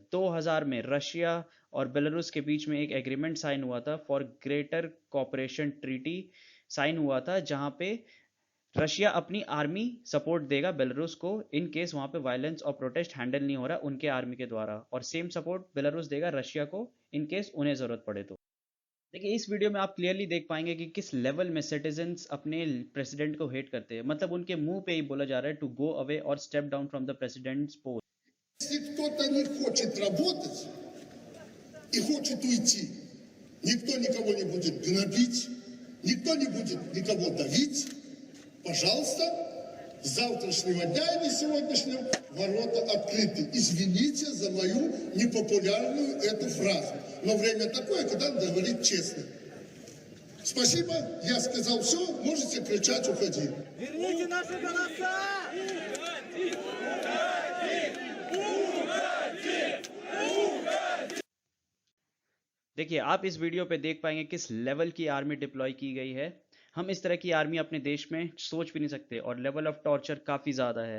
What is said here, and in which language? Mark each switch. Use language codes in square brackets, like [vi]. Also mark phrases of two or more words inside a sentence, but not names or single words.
[hi] 2000 में रशिया और बेलारूस के बीच में एक [en] agreement sign [hi] हुआ था, [en] for greater cooperation treaty sign [hi] हुआ था, जहाँ पे रशिया अपनी [en] army support [hi] देगा बेलारूस को [en] in case [hi] वहां पे वायलेंस और [en] protest handle [hi] नहीं हो रहा उनके आर्मी के द्वारा, और [en] same support [hi] बेलारूस देगा रशिया को [en] in case [hi] उन्हें जरूरत पड़े तो। देखिए, इस वीडियो में आप क्लियरली देख पाएंगे कि किस लेवल में सिटीजन्स अपने प्रेसिडेंट को हेट करते हैं। मतलब उनके मुंह पे ही बोला जा रहा है [en] to go away [hi] और [en] step down from the president's post. [ru] Если кто-то не хочет работать и хочет уйти, никто никого не будет гнобить, никто не будет никого давить. Пожалуйста, с завтрашнего дня или сегодняшнего ворота открыты. Извините за мою непопулярную эту фразу. Но время такое, когда надо говорить честно. Спасибо, я сказал все, можете кричать, уходи. Верните наши голоса! [hi] देखिए, आप इस वीडियो पे देख पाएंगे किस लेवल की [en] army deploy [hi] की गई है। हम इस तरह की आर्मी अपने देश में सोच भी नहीं सकते, और [en] level of torture [hi] काफ़ी ज़्यादा है।